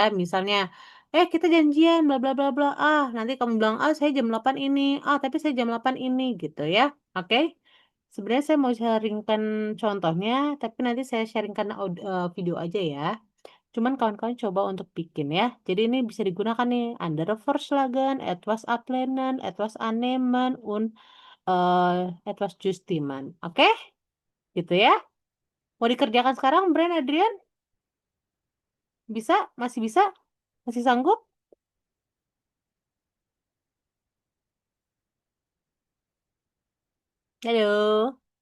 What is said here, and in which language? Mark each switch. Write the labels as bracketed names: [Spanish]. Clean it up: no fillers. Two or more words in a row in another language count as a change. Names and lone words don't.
[Indonesian] Misalnya, kita janjian bla bla bla bla. Nanti kamu bilang, saya jam 8 ini. Tapi saya jam 8 ini gitu ya. Oke? Sebenarnya saya mau sharingkan contohnya, tapi nanti saya sharingkan video aja ya. Cuman kawan-kawan coba untuk bikin ya. Jadi ini bisa digunakan nih. [German] Andere Vorschläge, etwas ablehnen, etwas annehmen, und etwas justimen. [Indonesian] Oke? Gitu ya. Mau dikerjakan sekarang, Bren, Adrian? Bisa? Masih bisa? Masih sanggup? Halo?